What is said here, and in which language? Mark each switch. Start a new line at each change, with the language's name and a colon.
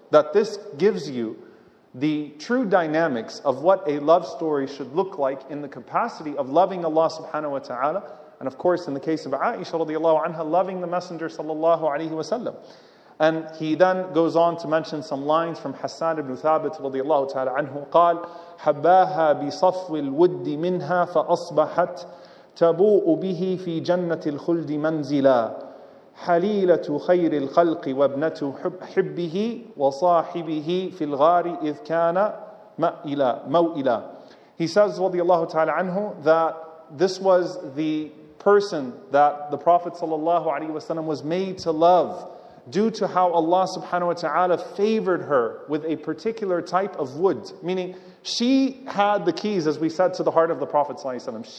English: That this gives you the true dynamics of what a love story should look like in the capacity of loving Allah subhanahu wa ta'ala, and of course in the case of Aisha radiallahu anha, loving the Messenger sallallahu alayhi wa sallam. And he then goes on to mention some lines from Hassan ibn Thabit radiallahu ta'ala anhu.
Arabic: قال حباها بصفو الود منها فأصبحت تبوء به في جنة الخلد منزلا حليلة خير الخلق وابنة حبه وصاحبه في الغار إذ كان موئلا.
English: He says radiallahu ta'ala anhu that this was the person that the Prophet sallallahu alaihi wasallam was made to love due to how Allah subhanahu wa ta'ala favored her with a particular type of wood. Meaning, she had the keys, as we said, to the heart of the Prophet sallallahu alaihi wasallam.